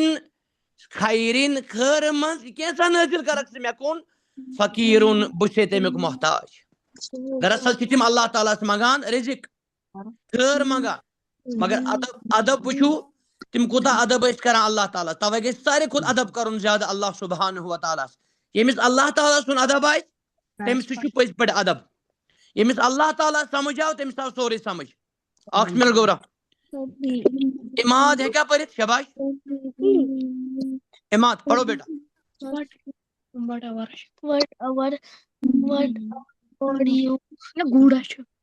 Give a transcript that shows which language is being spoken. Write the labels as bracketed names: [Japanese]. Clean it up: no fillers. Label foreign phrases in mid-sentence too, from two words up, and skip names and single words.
[Kashmiri] خیرن خٲرٕ منٛز یہِ کینٛژھا نٲزِل کرکھ ژٕ مےٚ کُن فقیٖرُن بہٕ چھُسے تَمیُک محتاج دراصل چھِ تِم اللہ تعالیٰ ہس منگان رزق خٲر منگان مگر ادب وٕچھو تِم کوٗتاہ ادب ٲسۍ کران اللہ تعالیٰ توے گژھِ ساروی کھۄتہٕ ادب کرُن زیادٕ اللہ سبحانہ وتعالیٰ ہس ییٚمِس اللہ تعالیٰ سُنٛد ادب آسہِ تٔمِس سُہ چھُ پٔزۍ پٲٹھۍ ادب ییٚمِس اللہ تعالیٰ سمجھ آو تٔمِس آو سورُے سمجھ اکھ منٹ گوبرا اماد ہیٚکیٛاہ پٔرِتھ شباش اماد [Urdu] پڑھو بیٹا [Kashmiri] گوڑا چھُ